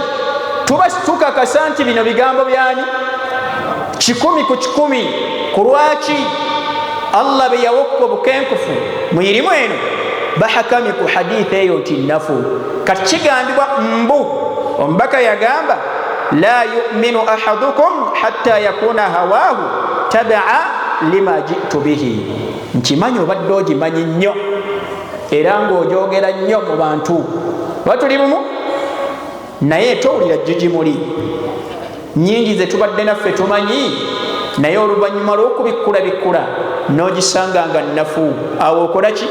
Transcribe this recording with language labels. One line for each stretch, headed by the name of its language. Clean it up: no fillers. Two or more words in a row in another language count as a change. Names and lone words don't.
Ganda: Tuba tukakasa nti bino bigambo byani 100 ku 100. Ku lwaki? Allah bwe yawokka obukenkufu mu irimu eno bahakamye ku hadith eyo nti nafu. Kati kigambibwa mbu omubaka yagamba
Arabic: لا يؤمن أحدكم حتى يكون هواه تبعا لما جئت به.
Ganda: Nkimanyi obadde ogimanyi nnyo era ng'ogyogera nnyo mu bantu, batuli bumu naye towulira jjujimuli. Nnyingi ze tubadde naffe tumanyi, naye oluvannyuma lw'okubikkula n'ogisanga nga nafu, awo okola ki?